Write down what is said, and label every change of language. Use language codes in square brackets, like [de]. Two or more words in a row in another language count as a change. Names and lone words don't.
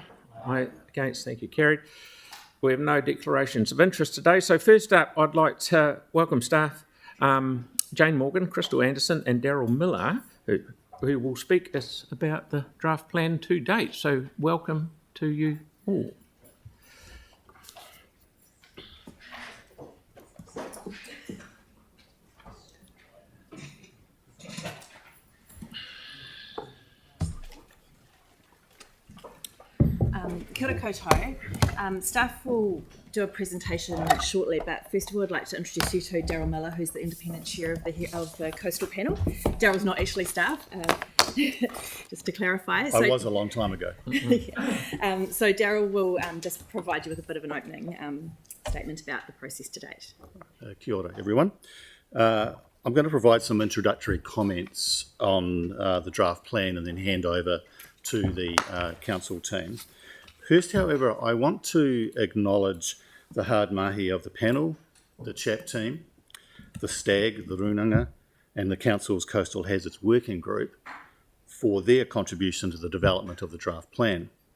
[en] Aye, against, thank you, carried. We have no declarations of interest today. So first up, I'd like to welcome staff, Jane Morgan, Crystal Anderson and Daryl Miller, who will speak us about the draft plan to date. So welcome to you all. [mi] Kia ora koutou. [en] Staff will do a presentation shortly, but first of all I'd like to introduce you to Daryl Miller, who's the independent chair of the coastal panel. Daryl's not actually staff, just to clarify. I was a long time ago. So Daryl will just provide you with a bit of an opening statement about the process to date. [mi] Kia ora, [en] everyone. I'm going to provide some introductory comments on the draft plan and then hand over to the council team. First, however, I want to acknowledge the hard mahi of the panel, the CHAP team, the STAG, the Runanga, and the Council's Coastal Hazards Working Group for their contribution to the development of the draft plan.